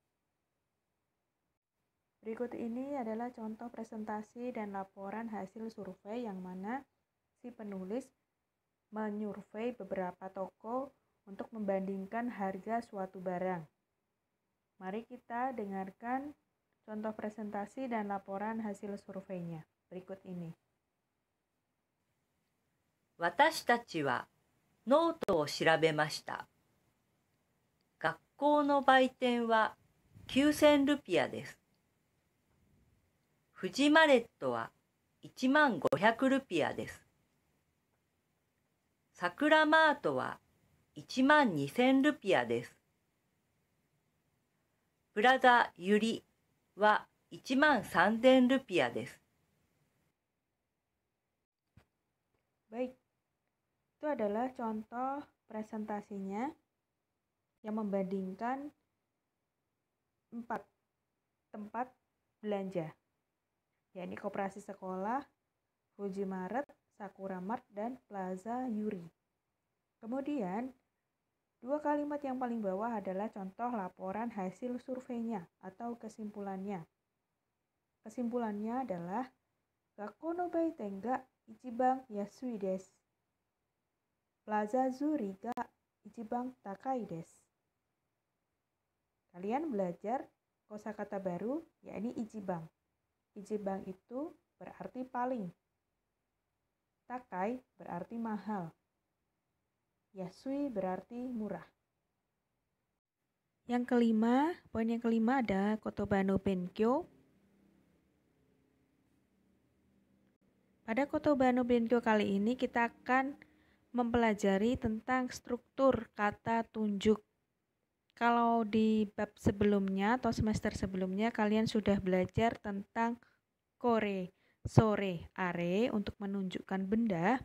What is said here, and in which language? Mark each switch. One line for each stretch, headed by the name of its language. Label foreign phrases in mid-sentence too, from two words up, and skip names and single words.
Indonesian: Berikut ini adalah contoh presentasi dan laporan hasil survei yang mana si penulis menyurvei beberapa toko untuk membandingkan harga suatu barang. Mari kita dengarkan contoh presentasi dan laporan hasil surveinya. Berikut ini.
Japanese: 私たちはノートを調べました。学校の売店は9000ルピアです。フジマレットは10500ルピアです。さくらマートは12000ルピアです。プラザユリは13000ルピアです。
Indonesian: Baik, itu adalah contoh presentasinya yang membandingkan 4 tempat belanja, yakni Koperasi Sekolah, Fuji Mart, Sakura Mart, dan Plaza Yuri. Kemudian, 2 kalimat yang paling bawah adalah contoh laporan hasil surveinya atau kesimpulannya. Kesimpulannya adalah
Japanese: 学校の売店が一番安いです. プラザユリが一番高いです.
Indonesian: Kalian belajar kosakata baru, yakni ichiban. Ichiban itu berarti paling. Takai berarti mahal. Yasui berarti murah. Yang kelima, poin yang kelima ada
Japanese: 言葉の勉強.
Indonesian: Pada
Japanese: 言葉の勉強
Indonesian: kali ini kita akan mempelajari tentang struktur kata tunjuk. Kalau di bab sebelumnya atau semester sebelumnya kalian sudah belajar tentang
Japanese: これ、それ、あれ
Indonesian: untuk menunjukkan benda.